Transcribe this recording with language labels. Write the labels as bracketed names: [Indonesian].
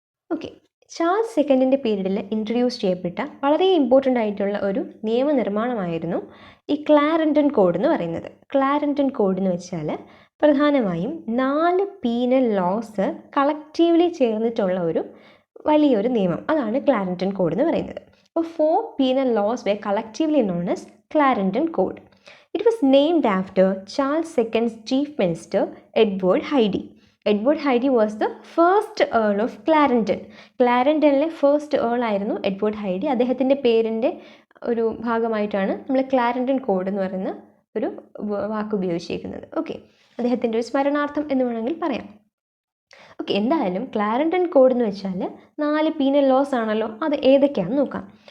[Malayalam] Okay, Charles സെക്കൻഡിൻ്റെ പീരീഡിൽ introduce ചെയ്യപ്പെട്ട വളരെ ഇമ്പോർട്ടൻ്റ് ആയിട്ടുള്ള ഒരു നിയമനിർമ്മാണമായിരുന്നു ഈ ക്ലാരൻഡൻ കോഡ് എന്ന് പറയുന്നത്. ക്ലാരൻഡൻ കോഡ് എന്ന് വെച്ചാൽ പ്രധാനമായും 4 പീനൽ ലോസ് കളക്റ്റീവ്ലി ചേർന്നിട്ടുള്ള ഒരു വലിയൊരു നിയമം, അതാണ് ക്ലാരൻഡൻ കോഡ് എന്ന് പറയുന്നത്. [English] അപ്പോൾ 4 penal laws were collectively known as Clarendon Code. It was named after Charles II's chief minister, Edward Hyde. Edward Hyde was the first Earl of Clarendon. [Malayalam] ക്ലാരൻഡനിലെ first Earl ആയിരുന്നു Edward ഹൈഡി. അദ്ദേഹത്തിൻ്റെ പേരിൻ്റെ ഒരു ഭാഗമായിട്ടാണ് നമ്മൾ ക്ലാരൻഡൻ കോഡ് എന്ന് പറയുന്ന ഒരു വാക്ക് ഉപയോഗിച്ചിരിക്കുന്നത്. ഓക്കെ, അദ്ദേഹത്തിൻ്റെ ഒരു സ്മരണാർത്ഥം എന്ന് വേണമെങ്കിൽ പറയാം. ഓക്കെ, എന്തായാലും ക്ലാരൻഡൻ കോഡ് എന്ന് വെച്ചാൽ 4 പീനൽ ലോസ് ആണല്ലോ. അത് ഏതൊക്കെയാണെന്ന് നോക്കാം.